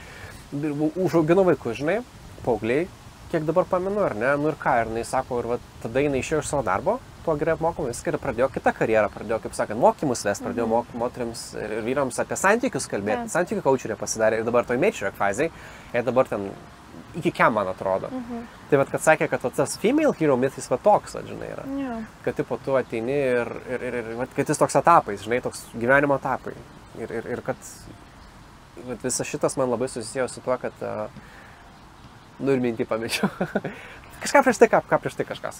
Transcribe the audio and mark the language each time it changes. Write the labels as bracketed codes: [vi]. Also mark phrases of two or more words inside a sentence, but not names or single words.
[lt] Užaugino vaikus, žinai, paaugliai. Kiek dabar pamenu, ar ne, nu ir ką, ir jinai sako, ir va, tada jinai išėjo iš savo darbo, tuo gerai apmokama, viską ir pradėjo kitą karjerą, pradėjo, kaip sakant, mokymus ves, pradėjo moteriams ir vyrams apie santykius kalbėti, santykių kaučerė pasidarė ir dabar toj matriarch fazėj, ir dabar ten iki kem, man atrodo. Tai vat, kad sakė, kad tas [en] female hero myth [lt] jis va toks, žinai, yra. Kad tipo tu ateini ir kad jis toks etapais, žinai, toks gyvenimo etapai. Ir kad visas šitas man labai susijęs su tuo, kad ir mintį pamečiau. Kažką prieš tai, ką prieš tai kažkas.